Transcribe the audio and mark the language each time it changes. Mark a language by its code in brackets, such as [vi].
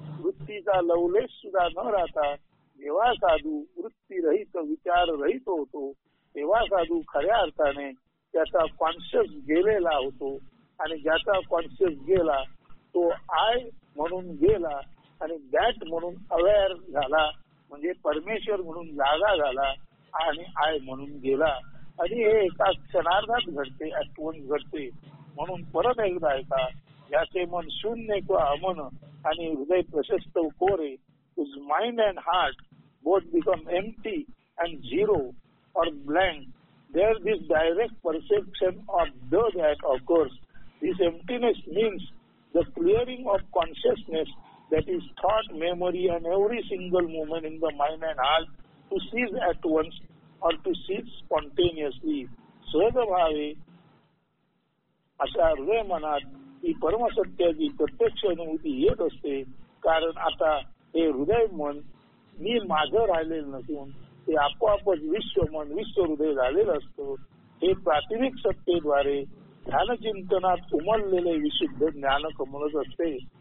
[mr] वृत्तीचा लवलेश सुद्धा न राहता जेव्हा साधू वृत्ती रहित विचार रहित होतो तेव्हा साधू खऱ्या अर्थाने त्याचा कॉन्शियस गेलेला होतो. आणि ज्याचा कॉन्शियस गेला तो आय म्हणून गेला आणि दॅट म्हणून अवेअर झाला, म्हणजे परमेश्वर म्हणून जागा झाला आणि आय म्हणून गेला. आणि हे एका क्षणार्धात घडते, ऍटवन्स घडते. म्हणून परत एकदा ऐका, ज्याचे मन शून्य किंवा अमन आणि हृदय प्रशस्त कोरे, [en] whose mind and heart both become empty and zero or blank, there this direct perception of the that occurs. This emptiness means the clearing of consciousness, that is thought, memory and every single moment in the mind and heart to cease at once or to cease spontaneously. [mr] सहजभावे अशा हृदय मनात ही परमसत्याची प्रत्यक्ष अनुभूती येत असते. कारण आता हे हृदय मन मी माझं राहिलेलं नसून ते आपोआपच विश्व मन विश्व हृदय झालेलं असतं. हे प्राथमिक सत्तेद्वारे ध्यानचिंतनात उमललेले विशुद्ध ज्ञान कमलच असते.